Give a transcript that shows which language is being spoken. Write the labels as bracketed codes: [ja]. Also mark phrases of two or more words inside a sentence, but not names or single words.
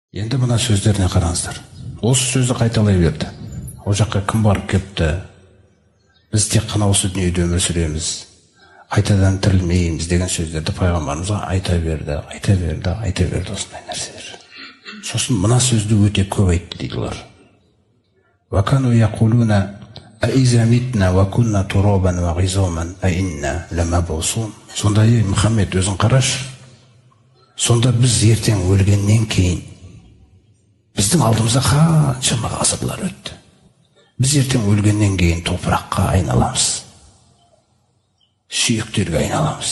[kk] Енді мына сөздеріне қараңыздар. Осы сөзді қайталай берді. Ол жаққа кім барып кепті? Біз тек қана осы дүниеде өмір сүреміз, қайтадан тірілмейміз деген сөздерді пайғамбарымызға айта берді осындай нәрселер. Сосын мына сөзді өте көп айтты дейді олар. [ar] وَكَانُوا يَقُولُونَ أَإِذَا مِتْنَا وَكُنَّا تُرَابًا وَعِظَامًا أَإِنَّا لَمَبْعُوثُونَ. [kk] Сонда Мұхаммед өзің қараш, сонда біз ертең өлгеннен кейін біздің алдымызда қаншама ғасырлар өтті. Біз ертең өлгеннен кейін топыраққа айналамыз, сүйектерге айналамыз.